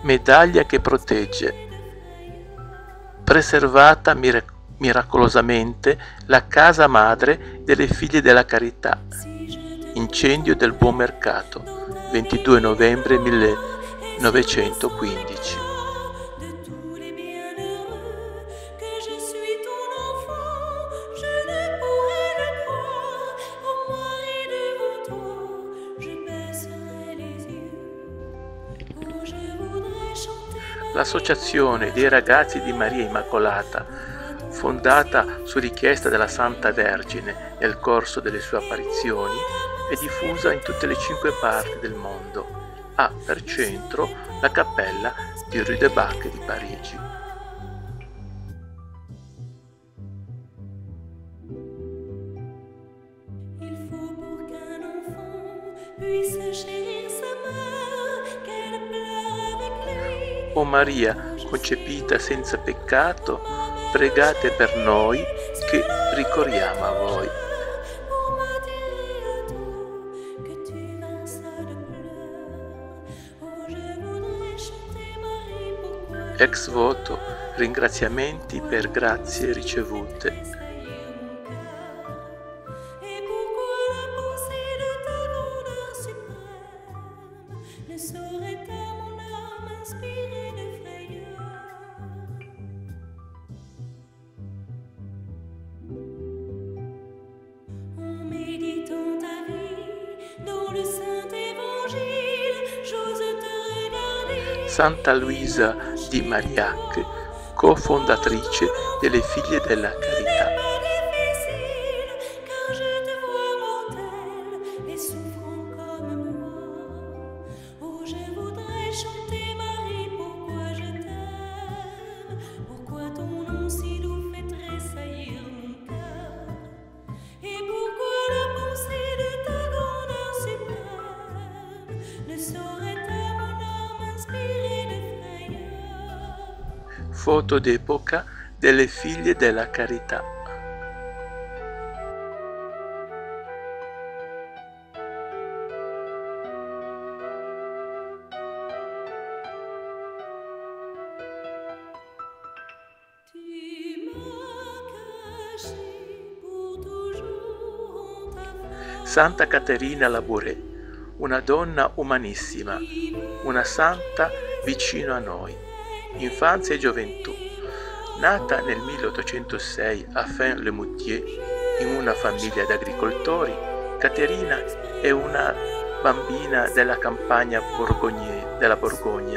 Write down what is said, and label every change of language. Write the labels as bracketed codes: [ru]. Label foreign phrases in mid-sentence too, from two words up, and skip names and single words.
[it] Medaglia che protegge, preservata miracolosamente la casa madre delle figlie della carità. Incendio del Buon Mercato, 22 novembre 1915. [fr] de tous les bienheureux que je suis ton enfant, je ne pourrais le croire. Oh Marie, devant toi, je baisserai les yeux. Oh, je voudrais chanter [it] L'Associazione dei Ragazzi di Maria Immacolata, fondata su richiesta della Santa Vergine nel corso delle sue apparizioni, è diffusa in tutte le 5 parti del mondo. Ha per centro la cappella di Rue de Bac di Parigi. [fr] Il faut pour qu'un enfant puisse chérir sa mère, qu'elle pleure avec lui. [it] O Maria, concepita senza peccato, pregate per noi che ricorriamo a voi. [fr] Pour m'attirer à toi, que tu versas de pleurs. Oh, je voudrais chanter Marie, pourquoi je [it] Ex voto, ringraziamenti per grazie ricevute. [fr] tressaillir mon cœur, et pourquoi la pensée de ta grandeur suprême ne saurait à mon âme inspirer de frayeur. En méditant ta vie dans le Saint Évangile, j'ose te regarder. [it] Santa Luisa di Marillac, cofondatrice delle Figlie della Carità. [fr] Pas difficile, car je te vois mortelle et souffrant comme moi. Oh, je voudrais chanter Marie, pourquoi je t'aime, pourquoi ton nom si doux fait tressaillir mon cœur, et pourquoi la pensée de ta grandeur suprême ne saurait à mon âme inspirer de frayeur. [it] Foto d'epoca delle Figlie della Carità. [fr] Tu m'as caché pour toujours en ta face. [it] Santa Caterina Labouré, una donna umanissima, una santa vicino a noi, infanzia e gioventù. Nata nel 1806 a Fin-le-Moutier in una famiglia di agricoltori, Caterina è una bambina della campagna della Borgogna.